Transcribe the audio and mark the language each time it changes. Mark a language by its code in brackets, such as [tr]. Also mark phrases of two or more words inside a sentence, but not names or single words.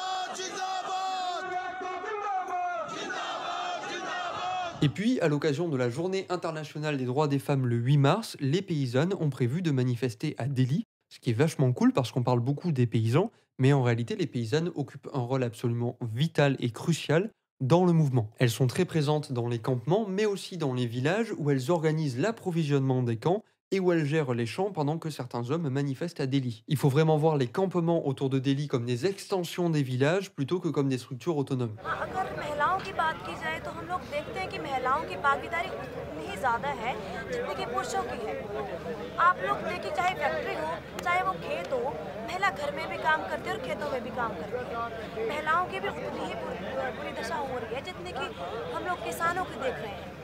[fr] Et puis, à l'occasion de la Journée internationale des droits des femmes le 8 mars, les paysannes ont prévu de manifester à Delhi, ce qui est vachement cool parce qu'on parle beaucoup des paysans, mais en réalité, les paysannes occupent un rôle absolument vital et crucial dans le mouvement. Elles sont très présentes dans les campements, mais aussi dans les villages où elles organisent l'approvisionnement des camps et où elles gèrent les champs pendant que certains hommes manifestent à Delhi. Il faut vraiment voir les campements autour de Delhi comme des extensions des villages plutôt que comme des structures autonomes. [hi] ज़्यादा है जितने कि पुरुषों की है। आप लोग देखिए, चाहे फैक्ट्री हो चाहे वो खेत हो, महिला घर में भी काम करती है और खेतों में भी काम करती है। महिलाओं की भी उतनी ही बुरी दशा हो रही है जितनी कि हम लोग किसानों की देख रहे हैं।